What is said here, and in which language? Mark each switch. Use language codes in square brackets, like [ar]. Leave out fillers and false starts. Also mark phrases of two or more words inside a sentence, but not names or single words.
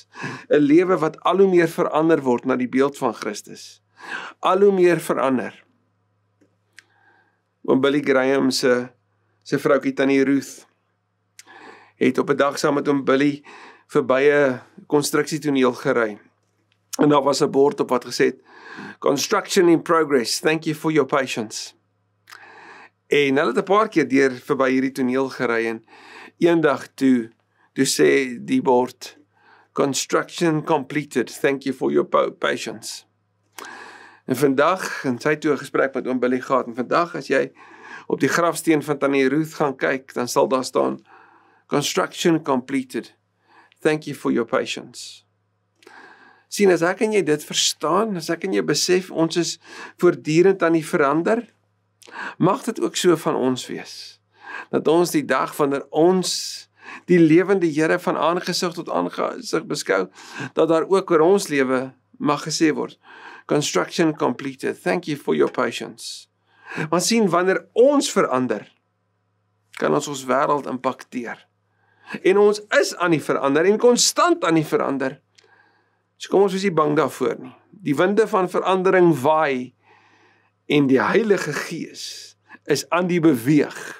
[af] 'n Lewe wat al hoe meer verander word na die beeld van Christus. Al hoe meer verander. Oom Billy Graham sy vroukie Tannie Ruth het op 'n dag saam met oom Billy verby 'n konstruksietoneel gery. En daar was 'n bord op wat gesê het, [en] "Construction in progress, thank you for your patience." [af] En hulle het 'n paar keer deur verby hierdie toneel gery en eendag toe sê die bord, [en] "Construction completed, thank you for your patience." [af] En vandag, en sy toe 'n gesprek met oom Billy gehad, en vandag as jy op die grafsteen van Tannie Ruth gaan kyk, dan sal daar staan, [en] "Construction completed, thank you for your patience." [af] Sien, as ek en jy dit verstaan, as ek en jy besef, ons is voortdurend aan die verander, mag dit ook so van ons wees, dat ons die dag wanneer ons die lewende Here van aangesig tot aangesig beskou, dat daar ook oor ons lewe mag gesê word, [en] "Construction completed, thank you for your patience." [af] Maar sien, wanneer ons verander, kan ons wêreld impakteer. En ons is aan die verander en konstant aan die verander. So kom ons wees nie bang daarvoor nie. Die winde van verandering waai en die Heilige Gees is aan die beweeg.